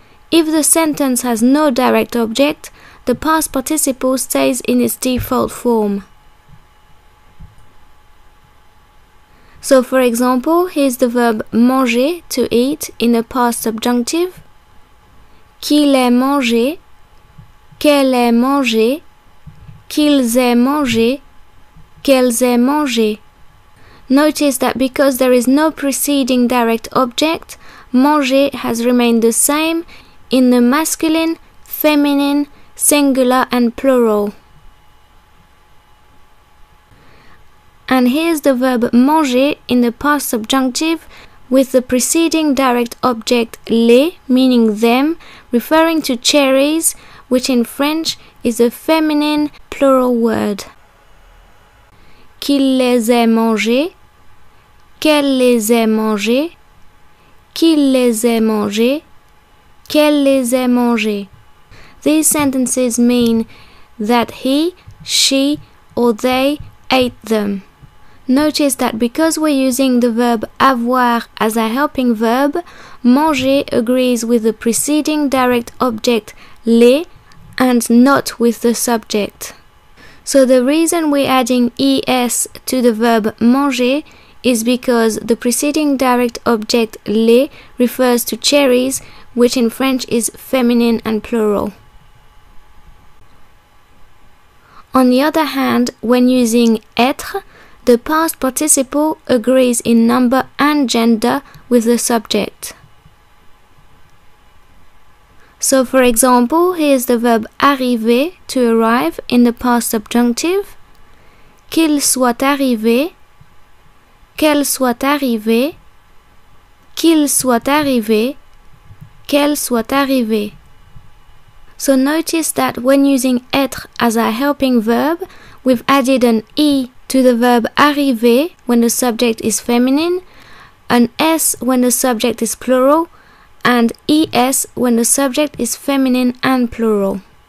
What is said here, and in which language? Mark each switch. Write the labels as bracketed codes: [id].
[en] If the sentence has no direct object, the past participle stays in its default form. So, for example, here's the verb manger, to eat, in the past subjunctive. [fr] Qu'il ait mangé, qu'elle ait mangé, qu'ils aient mangé, qu'elles aient mangé. [en] Notice that because there is no preceding direct object, manger has remained the same in the masculine, feminine, singular and plural. and here's the verb manger in the past subjunctive with the preceding direct object les, meaning them, referring to cherries, which in French is a feminine plural word. [fr] Qu'il les ait mangées, qu'elle les ait mangées, qu'il les ait mangées, qu'elle les ait mangées. [en] These sentences mean that he, she, or they ate them. Notice that because we're using the verb avoir as a helping verb, manger agrees with the preceding direct object les and not with the subject. So the reason we're adding es to the verb manger is because the preceding direct object les refers to cherries, which in French is feminine and plural. On the other hand, when using être, the past participle agrees in number and gender with the subject. So for example, here's the verb arriver, to arrive, in the past subjunctive. [fr] Qu'il soit arrivé, qu'elle soit arrivée, qu'il soit arrivé, qu'elle soit arrivée. [en] So notice that when using être as a helping verb, we've added an e to the verb arriver when the subject is feminine, an s when the subject is plural, and es when the subject is feminine and plural.